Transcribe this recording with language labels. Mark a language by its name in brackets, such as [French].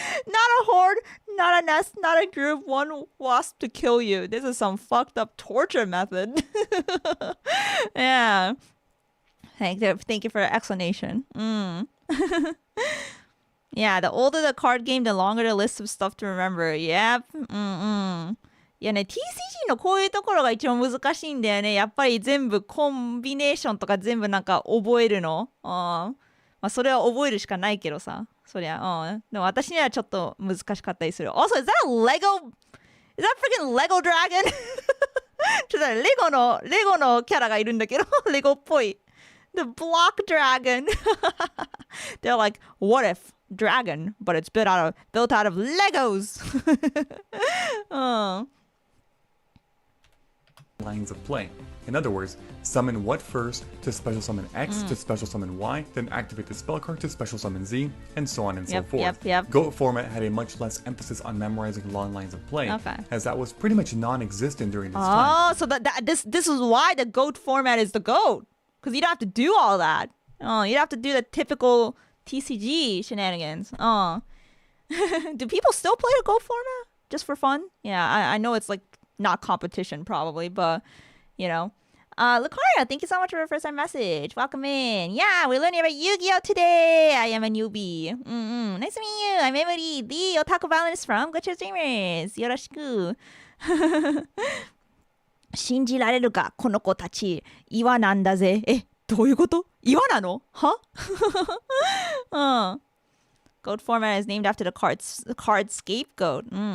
[English] Not a horde, not a nest, not a group, one wasp to kill you. This is some fucked up torture method. Yeah. Thank you for the explanation. Yeah, the older the card game, the longer the list of stuff to remember. Yep. [Japanese] いやね、TCG のこういうところが一番難しいんだよね。やっぱり全部コンビネーションとか全部なんか覚えるの。まあそれは覚えるしかないけどさ。そりゃ、でも私にはちょっと難しかったりする。 [English] Also, is that a Lego? Is that freaking Lego Dragon? [Japanese] ちょっとレゴのキャラがいるんだけど、レゴっぽい。 [English] The Block Dragon. They're like, what if dragon, but it's built out of Legos. Lines of play. In other words, summon what first to special summon X to special summon Y, then activate the spell card to special summon Z, and so on and so forth. Yep. GOAT format had a much less emphasis on memorizing long lines of play, as that was pretty much non-existent during this time. Oh, so this is why the GOAT format is the GOAT. Because you don't have to do all that. You don't have to do the typical TCG shenanigans. Do people still play the GOAT format? Just for fun? Yeah, I know it's like not competition probably, but you know. Lucario, thank you so much for your first time message. Welcome in. Yeah, we're learning about Yu-Gi-Oh! Today. I am a newbie. Nice to meet you. I'm Emuri, the otaku violinist from Glitcher Streamers. [Japanese] Yoroshiku. 信じられるかこの子たち岩なんだぜどういうこと岩なのは [English] Goat format is named after the card scapegoat.